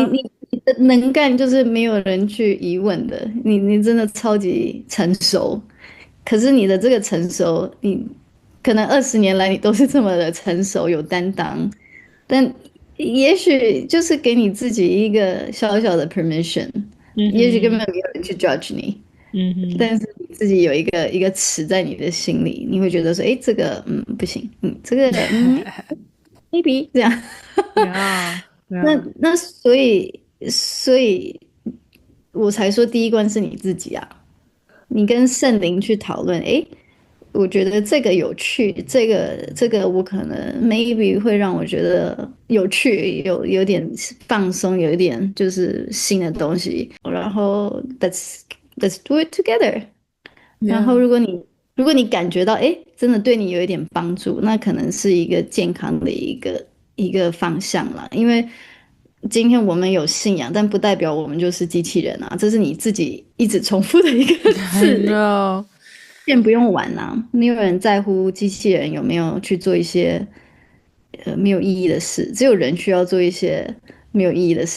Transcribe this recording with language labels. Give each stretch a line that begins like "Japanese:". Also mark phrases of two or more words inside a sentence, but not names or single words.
Chinese: 你的能幹就是沒有人去疑問的，你真的超級成熟，可是你的這個成熟，你可能20年來你都是這麼的成熟有擔當，但也許就是給你自己一個小小的 permission，也許根本沒有人去 judge 你。但是你自己有一個尺在你的心裡，你會覺得說，哎，這個不行，這個maybe 這樣。那所以我才說第一關是你自己啊，你跟聖靈去討論，哎，我覺得這個有趣，這個我可能 maybe 會讓我覺得有趣，有點放鬆，有一點就是新的東西，然後
English: Let's do it together.
Chinese: 然後如果你感覺到真的對你有一點幫助，那可能是一個健康的一個方向啦。因為今天我們有信仰，但不代表我們就是機器人啊，這是你自己一直重複的一個字。先不用玩啊，沒有人在乎機器人有沒有去做一些沒有意義的事，只有人需要做一些沒有意義的事。